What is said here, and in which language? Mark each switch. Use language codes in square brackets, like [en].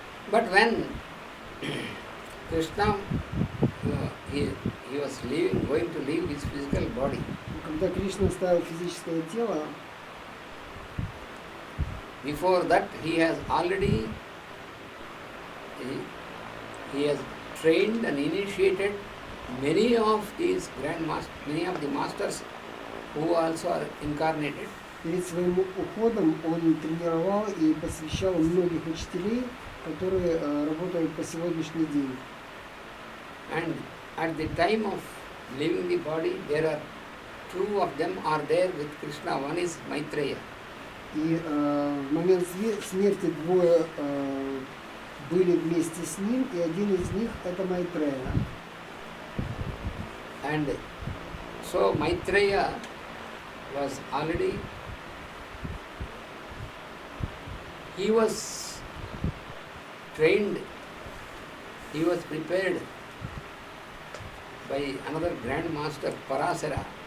[en] But when Krishna, he was going to leave his physical body, [ru] Когда Кришна оставил физическое тело, [en] before that he has already he has trained and initiated many of these many of the masters who also are incarnated. [ru] перед своим уходом он тренировал и посвящал многих учителей, которые работают по сегодняшний день. [en] And at the time of leaving the body, there are two of them are there with Krishna. One is Maitreya. [ru] И в момент смерти двое были вместе с ним, и один из них это Майтрея. [en] And so Maitreya was already, he was trained, he was prepared by another grand master, Parasara.